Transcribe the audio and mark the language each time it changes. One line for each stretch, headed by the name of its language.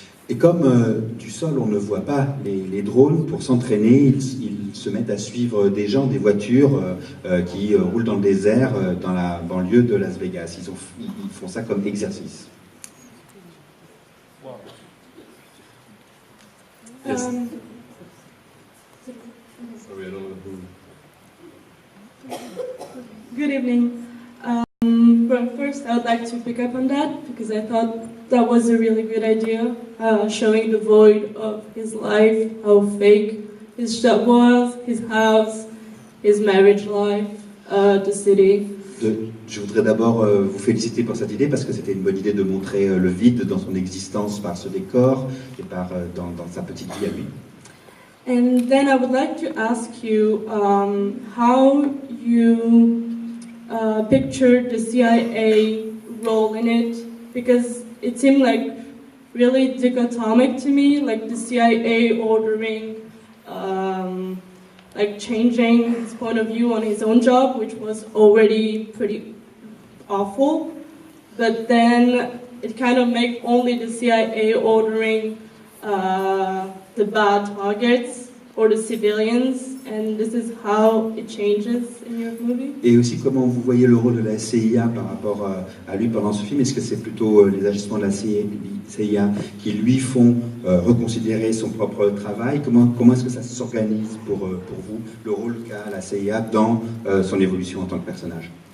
French: Et comme du sol on ne voit pas les drones, pour s'entraîner, ils se mettent à suivre des gens, des voitures qui roulent dans le désert, dans la banlieue de Las Vegas. Ils font ça comme exercice.
English: Yes. Sorry, I don't know who. Good evening. Well, first, I would like to pick up on that because I thought that was a really good idea, showing the void of his life, how fake his job was, his house, his marriage life, the city.
French: Je voudrais d'abord vous féliciter pour cette idée parce que c'était une bonne idée de montrer le vide dans son existence par ce décor et dans sa petite vie à lui.
English: And then I would like to ask you how you pictured the CIA role in it, because it seemed like really dichotomic to me, like the CIA ordering, like changing his point of view on his own job, which was already pretty awful, but then it kind of made only the CIA ordering the bad targets or the civilians, and this is how it changes in your movie.
French: Et aussi comment vous voyez le rôle de la CIA par rapport à lui pendant ce film. Est-ce que c'est plutôt les agissements de la CIA qui lui font reconsidérer son propre travail? Comment est-ce que ça s'organise pour vous, le rôle qu'a la CIA dans son évolution en tant que personnage?